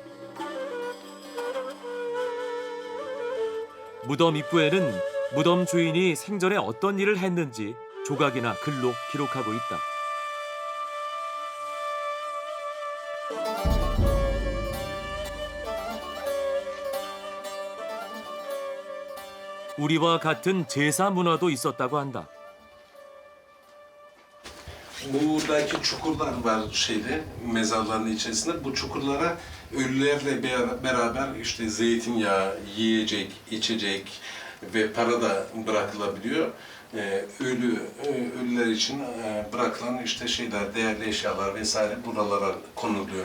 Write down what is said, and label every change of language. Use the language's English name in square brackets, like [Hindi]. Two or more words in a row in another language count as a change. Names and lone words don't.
[Korean] 무덤 입구에는 무덤 주인이 생전에 어떤 일을 했는지 조각이나 글로 기록하고 있다. 우리와 같은 제사 문화도 있었다고 한다. [Turkish] Buradaki çukurlar var mezarların içerisinde. Bu çukurlara ölülerle beraber işte zeytinyağı, yiyecek, içecek ve para da bırakılabiliyor. Ölüler için bırakılan işte değerli eşyalar vesaire buralara konuluyor.